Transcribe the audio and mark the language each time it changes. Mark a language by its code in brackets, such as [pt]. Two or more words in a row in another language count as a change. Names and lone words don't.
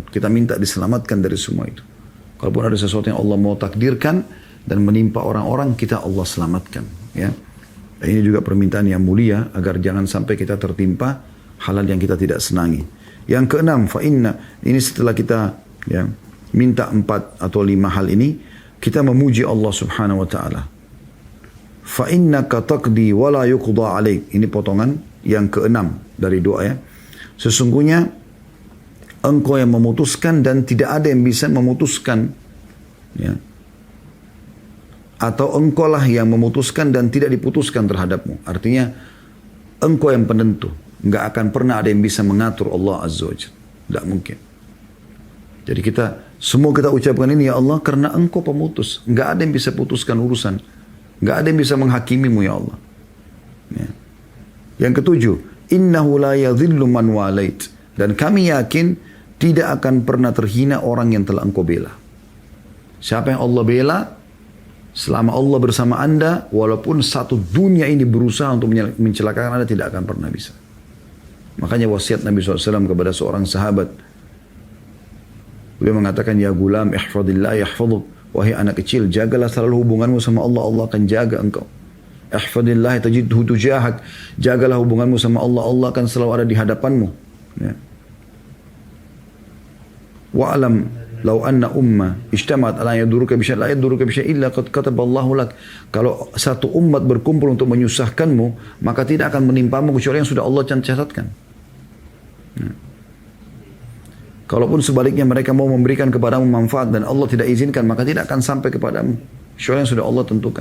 [id] Kita minta diselamatkan dari semua itu. Kalaupun ada sesuatu yang Allah mau takdirkan dan menimpa orang-orang, kita Allah selamatkan, ya. Dan ini juga permintaan yang mulia agar jangan sampai kita tertimpa hal-hal yang kita tidak senangi. Yang keenam, [ar] فإن, [id] ini setelah kita, ya, minta 4 atau 5 hal ini, kita memuji Allah [ar] سبحانه وتعالى. فإنك تقضي ولا يقضى عليك. [id] Ini potongan yang keenam dari doa, ya. Sesungguhnya engkau yang memutuskan dan tidak ada yang bisa memutuskan, ya. Atau engkau lah yang memutuskan dan tidak diputuskan terhadapmu. Artinya engkau yang penentu. Enggak akan pernah ada yang bisa mengatur Allah [ar] عز وجل. [id] Tidak mungkin. Jadi semua kita ucapkan ini ya Allah karena engkau pemutus. Enggak ada yang bisa putuskan urusan. Enggak ada yang bisa menghakimimu ya Allah. Ya. Yang ketujuh, [ar] إنه لا يذل من واليت. [id] Dan kami yakin tidak akan pernah terhina orang yang telah engkau bela. Siapa yang Allah bela, selama Allah bersama anda, walaupun satu dunia ini berusaha untuk mencelakakan anda, tidak akan pernah bisa. Makanya wasiat Nabi SAW kepada seorang sahabat, Beliau mengatakan, [ar] يا غلام احفظ الله يحفظك. [id] Wahai anak kecil, jagalah selalu hubunganmu sama Allah, Allah akan jaga engkau. [ar] احفظ الله تجده تجاهك. [id] Jagalah hubunganmu sama Allah, Allah akan selalu ada di hadapanmu. [ar] Ya. واعلم لو أن الأمة اجتمعت على يضروك بشيء لا يضروك بشيء إلا قد كتبه الله لك. [id] Kalau satu umat berkumpul untuk menyusahkanmu, maka tidak akan menimpamu kecuali yang sudah Allah catatkan. Ya. Kalaupun sebaliknya mereka mau memberikan kepadamu manfaat dan Allah tidak izinkan, maka tidak akan sampai kepadamu kecuali yang sudah Allah tentukan.